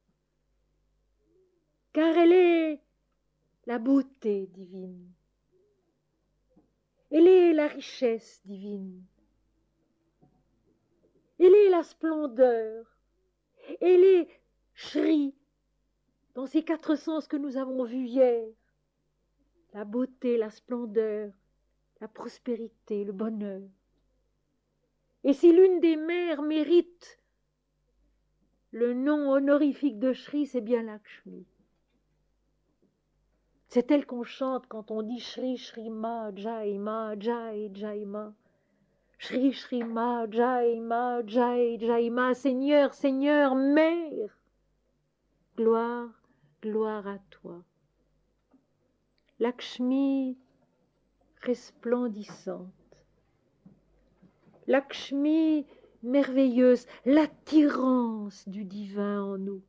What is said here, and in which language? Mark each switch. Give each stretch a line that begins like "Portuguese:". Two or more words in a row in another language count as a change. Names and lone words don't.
French: car elle est la beauté divine, elle est la richesse divine, elle est la splendeur, elle est Shri, dans ces 4 sens que nous avons vus hier, la beauté, la splendeur, la prospérité, le bonheur. Et si l'une des mères mérite le nom honorifique de Shri, c'est bien Lakshmi. C'est elle qu'on chante quand on dit
Sanskrit: Shri Shri Ma Jai Ma Jai Jai Ma. Shri Shri Ma Jai Ma Jai Jai Ma.
French: Seigneur, Seigneur, Mère. Gloire, gloire à toi. Lakshmi resplendissante. Lakshmi merveilleuse, l'attirance du divin en nous.